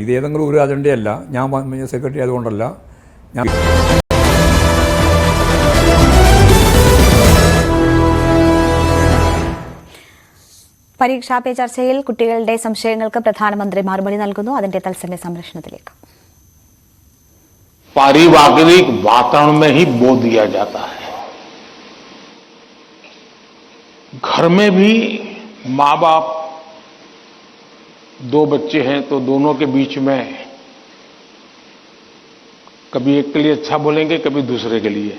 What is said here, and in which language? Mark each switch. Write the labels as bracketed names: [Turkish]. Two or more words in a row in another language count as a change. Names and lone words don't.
[Malayalam] ഇത് ഏതെങ്കിലും ഒരു അജണ്ടയല്ല. ഞാൻ സെക്രട്ടറി ആയതുകൊണ്ടല്ല. ഞാൻ പരീക്ഷാ പേ ചർച്ചയിൽ കുട്ടികളുടെ സംശയങ്ങൾക്ക് പ്രധാനമന്ത്രി മറുപടി നൽകുന്നു. അതിന്റെ തത്സമയ സംപ്രേഷണത്തിലേക്ക്. [Hindi] पारिवारिक वातावरण में ही बो दिया जाता है। घर में भी माँ बाप, 2 बच्चे हैं तो दोनों के बीच में कभी एक के लिए अच्छा बोलेंगे, कभी दूसरे के लिए।